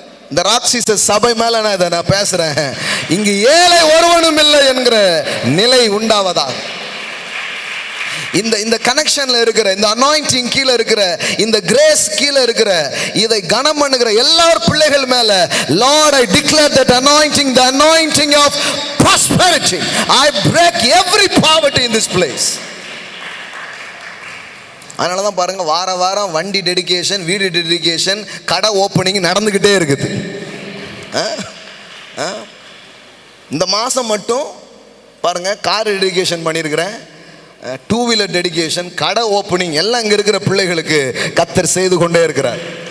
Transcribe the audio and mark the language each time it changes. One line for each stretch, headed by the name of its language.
Tamil: இந்த ராட்சிச சபை மேல நான் இதை நான் பேசுறேன். இங்கு ஏழை ஒருவனும் இல்லை என்கிற நிலை உண்டாவதா. இந்த கனெக்ஷன்ல இருக்கிற, இந்த அனாயிண்டிங் கீழே இருக்கிற, இந்த கிரேஸ் கீழே இருக்கிற, இதை கனம் பண்ணுகிற எல்லார் பிள்ளைகள் மேல,
English: Lord, I declare that anointing, the anointing of prosperity. I break every poverty in this place.
Tamil: அதனால தான் பாருங்க, வார வாரம் வண்டி டெடிகேஷன், வீடு டெடிகேஷன், கடை ஓப்பனிங் நடந்துக்கிட்டே இருக்குது. இந்த மாதம் மட்டும் பாருங்க, கார் டெடிகேஷன் பண்ணியிருக்கிறேன், 2 வீலர் டெடிகேஷன், கடை ஓப்பனிங் எல்லாம் இங்கே இருக்கிற பிள்ளைகளுக்கு கர்த்தர் செய்து கொண்டே இருக்கிறார்.